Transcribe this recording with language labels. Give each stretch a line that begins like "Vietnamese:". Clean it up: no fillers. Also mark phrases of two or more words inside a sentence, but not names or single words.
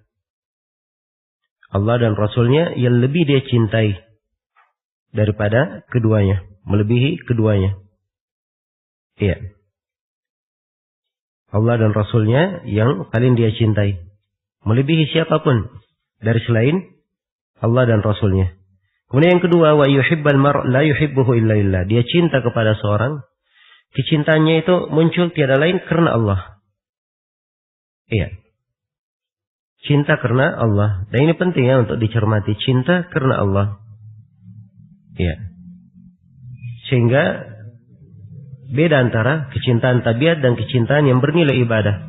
Indonesian: Allah dan Rasulnya yang lebih dia cintai daripada keduanya. Melebihi keduanya. Iya. Allah dan Rasulnya yang paling dia cintai. Melebihi siapapun dari selain Allah dan Rasulnya. Kemudian yang kedua,
Arabic: ويحب المرء لا يحبه إلا لله.
Indonesian: Dia cinta kepada seorang, kecintaannya itu muncul tiada lain karena Allah. Iya. Cinta karena Allah. Dan ini penting ya untuk dicermati, cinta karena Allah. Iya. Sehingga beda antara kecintaan tabiat dan kecintaan yang bernilai ibadah.